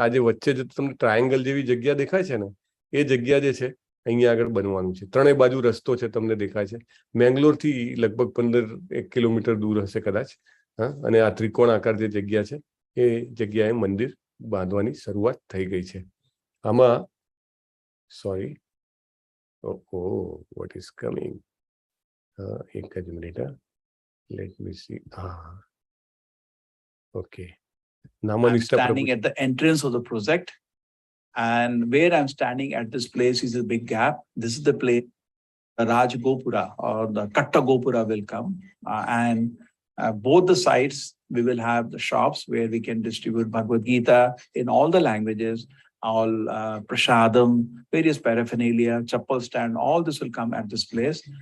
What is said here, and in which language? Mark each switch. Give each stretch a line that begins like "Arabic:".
Gujarati: આ જે વચ્ચે જે તમને ટ્રાયંગલ જેવી જગ્યા દેખાય છે ને, એ જગ્યા જે છે અહીંયા આગળ બનવાનું છે. 3 બાજુ રસ્તો છે, તમને દેખાય છે. મેંગ્લોરથી લગભગ 15 કિલોમીટર દૂર હશે કદાચ. અને આ ત્રિકોણ આકાર જે જગ્યા છે એ જગ્યાએ મંદિર બાંધવાની શરૂઆત થઈ ગઈ છે. આમાં સોરી,
English: what is coming?
Gujarati: એક જ minute,
English: let me see. Okay. I'm standing at the entrance of the project, and where I'm standing at this place is a big gap. This is the place the Raj Gopura or the Katta Gopura will come, and both the sides we will have the shops where we can distribute Bhagavad Gita in all the languages, all prasadam, various paraphernalia, chappal stand, all this will come at this place.